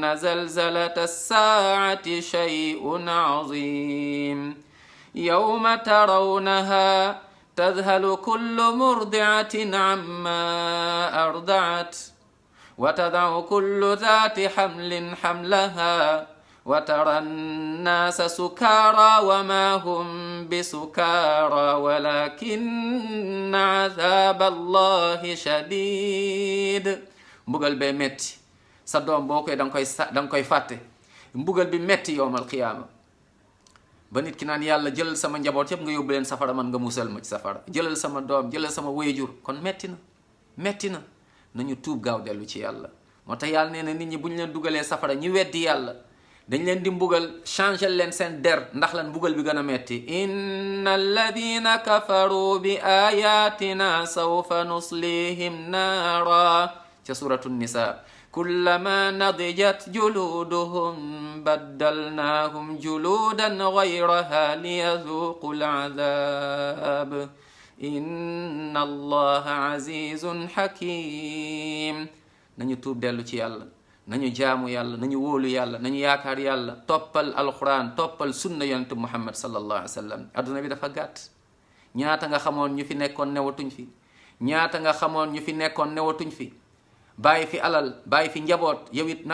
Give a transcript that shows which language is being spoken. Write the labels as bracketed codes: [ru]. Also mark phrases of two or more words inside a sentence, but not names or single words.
[ar] زلزلة الساعة شيء عظيم يوم ترونها تذهل كل مرضعة عما أرضعت وتضع كل ذات حمل حملها وترى الناس سكارى وما هم بسكارى ولكن عذاب الله شديد [wo] mbugal bee metti sa doom boo koy danga koy fàtte mbugal bi metti [ar] يوم القيامة [wo] ba nit ki naan yàlla jëlal sama njaboot yëpp nga yóbbu leen safara man nga musal ma ci safara jëlal sama doom jëlal sama wéyjur kon metti na nañu tuub gaaw dellu ci yàlla moo tax yàlla nee na nit ñi bu ñu leen dugalee safara ñi weddi yàlla dañ leen di mbugal changer leen seen der ndax lan mbugal bi gën a metti [ar] إن الذين كفروا بآياتنا سوف نصليهم نارا [wo] ca [ar] سورة النساء كلما نضجت جلودهم بدلناهم جلودا غيرها ليذوقوا العذاب إن الله عزيز حكيم [wo] nañu tuub dellu ci yàlla nañu jaamu yàlla nañu wóolu yàlla nañu yaakaar yàlla toppal alquran toppal sunna yonent muhammad [ar] صلى الله عليه وسلم [wo] adduna bi dafa gàtt ñaata nga xamoon ñu fi nekkoon newatuñ fi ñaata nga xamoon ñu fi nekkoon newatuñ fi bàyyi fi alal bàyyi fi njaboot yow it